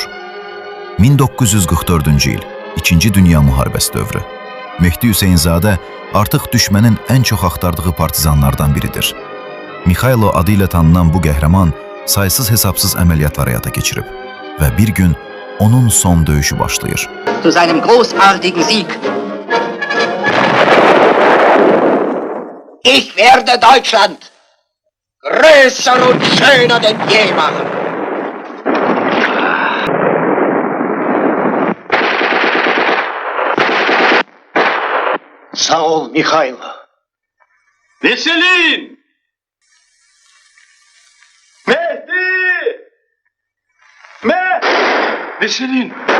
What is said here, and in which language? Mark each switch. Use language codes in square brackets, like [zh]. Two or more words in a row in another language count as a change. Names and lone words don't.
[az] 1944-cü il, 2-ci Dünya Müharibəsi dövrü. Mehdi Hüseynzadə artıq düşmənin ən çox axtardığı partizanlardan biridir. Mikhailo adı ilə tanınan bu qəhrəman saysız-hesabsız əməliyyatlar həyata keçirib və bir gün onun son döyüşü başlayır. [de] Zu seinem großartigen Sieg. Ich werde Deutschland größer und schöner denn je machen. [az] Sağ ol Mikhailo. Veselin! Mehdi! Veselin!